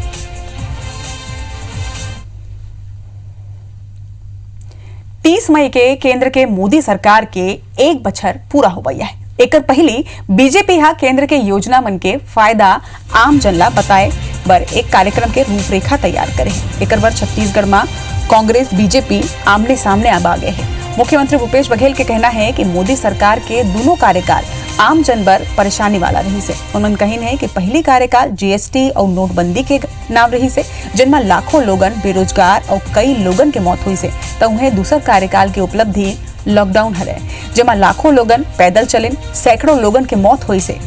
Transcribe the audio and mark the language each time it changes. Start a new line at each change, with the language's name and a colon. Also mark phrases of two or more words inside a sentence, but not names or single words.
Chhattisgarhi: 30 मई के केंद्र के मोदी सरकार के 1 बछर पूरा हो गया है। एक पहली बीजेपी हा केंद्र के योजना मन के फायदा आम जनला बताए बर एक कार्यक्रम के रूपरेखा तैयार करे। एक बार छत्तीसगढ़ में कांग्रेस बीजेपी आमने सामने अब आ गए हैं। मुख्यमंत्री भूपेश बघेल के कहना है कि मोदी सरकार के दोनों कार्यकाल आम जन बर परेशानी वाला रही से। उन्होंने कही है कि पहली कार्यकाल GST और नोटबंदी के नाम रही से, जिनमें लाखों लोगन बेरोजगार और कई लोगन के मौत हुई से, तो उन्हें दूसर कार्यकाल की उपलब्धि लॉकडाउन हरे, जेमा लाखों लोगन पैदल चलिन, सैकड़ों लोगन के मौत हुई से।